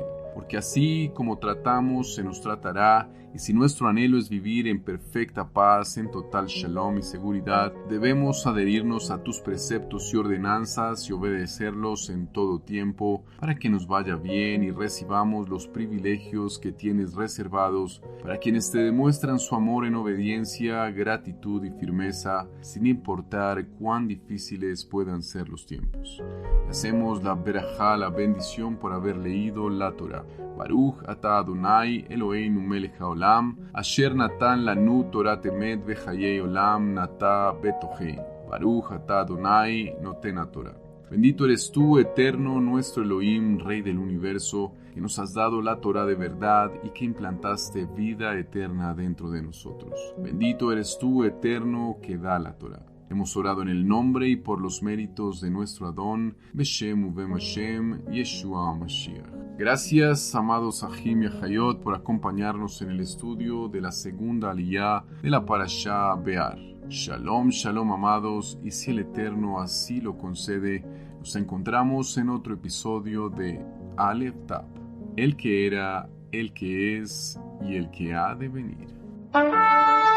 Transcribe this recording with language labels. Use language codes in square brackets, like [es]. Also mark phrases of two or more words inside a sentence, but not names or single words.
[es] Porque así como tratamos, se nos tratará, y si nuestro anhelo es vivir en perfecta paz, en total shalom y seguridad, debemos adherirnos a tus preceptos y ordenanzas y obedecerlos en todo tiempo, para que nos vaya bien y recibamos los privilegios que tienes reservados para quienes te demuestran su amor en obediencia, gratitud y firmeza, sin importar cuán difíciles puedan ser los tiempos. Y hacemos la berajá, la bendición por haber leído la Torah. [he] ברוך אתה אדוני אלוהינו מלך העולם, אשר נתן לנו תורת אמת וחיי עולם נטע בתוכן. ברוך אתה אדוני נותן תורה. [es] Bendito eres tú, eterno, nuestro Elohim, Rey del universo, que nos has dado la Torah de verdad y que implantaste vida eterna dentro de nosotros. Bendito eres tú, eterno, que da la Torah. Hemos orado en el nombre y por los méritos de nuestro Adón, [he] בשם ובם השם, ישוע המשיח. [es] Gracias, amados Ahim y Ahayot, por acompañarnos en el estudio de la segunda aliyá de la Parashá Be'ar. [he] שלום, שלום, [es] amados, y si el Eterno así lo concede, nos encontramos en otro episodio de Aleph Tab, el que era, el que es y el que ha de venir.